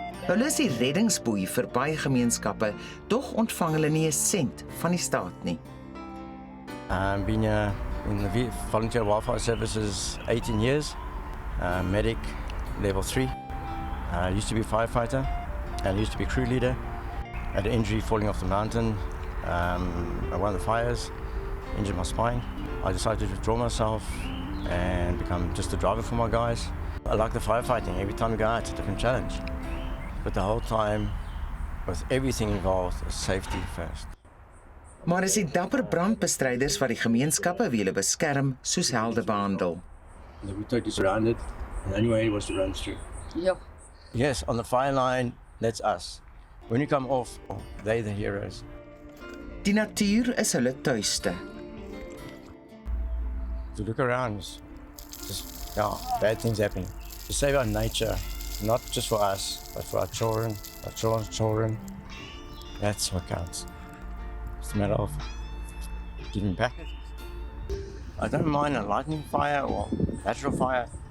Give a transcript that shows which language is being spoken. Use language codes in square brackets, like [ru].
[af] Hulle is die reddingsboei vir baie gemeenskappe, dog ontvang hulle nie 'n sent van die staat nie. [en] Been in the Volunteer Wildfire Services 18 years, medic level 3. Used to be a firefighter and used to be crew leader. Had an injury falling off the mountain, one of the fires, injured my spine. I decided to withdraw myself and become just a driver for my guys. I like the firefighting. Every time you go out, it's a different challenge. But the whole time, with everything involved is safety first. [af] Maar is die dapper brandbestryders wat die gemeenskappe wie hulle beskerm soos helde behandel. [en] They were totally surrounded, and the only way was to run through. [af] Ja. [en] Yes, on the fire line, that's us. When you come off, they're the heroes. [af] Die natuur is hulle tuiste. [en] To look around, just bad things happening. To save our nature, not just for us, but for our children, our children's children. That's what counts. It's a matter of giving back. I don't mind a lightning fire or natural fire.